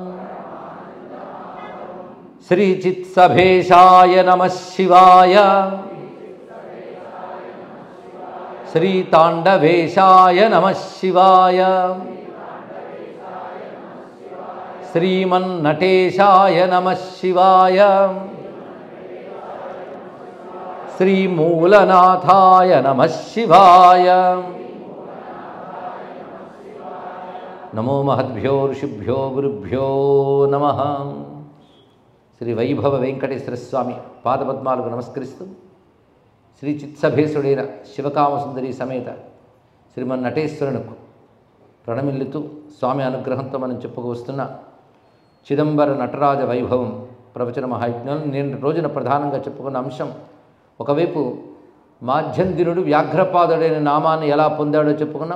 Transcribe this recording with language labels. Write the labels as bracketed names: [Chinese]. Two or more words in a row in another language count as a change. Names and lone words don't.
[Sanskrit] श्रीचित्सभेशाय नमः शिवाय श्रीताण्डवेशाय नमः शिवाय श्रीमन्नटेशाय नमः शिवाय श्रीमूलनाथाय नमः शिवाय। नमो महद्भ्यो ऋषिभ्यो गुरुभ्यो नमः। [Telugu] శ్రీ వైభవ వెంకటేశ్వర స్వామి పాదపద్మాలకు నమస్కరిస్తూ శ్రీ చిత్సభేశుడైన శివకామసుందరి సమేత శ్రీమన్నటేశ్వరునికి ప్రణమిల్లుతూ స్వామి అనుగ్రహంతో మనం చెప్పుకొస్తున్న చిదంబర నటరాజ వైభవం ప్రవచన మహాయజ్ఞం నేను రోజున ప్రధానంగా చెప్పుకున్న అంశం, ఒకవైపు మాధ్యందినుడు వ్యాఘ్రపాదుడైన నామాన్ని ఎలా పొందాడో చెప్పుకున్నాం.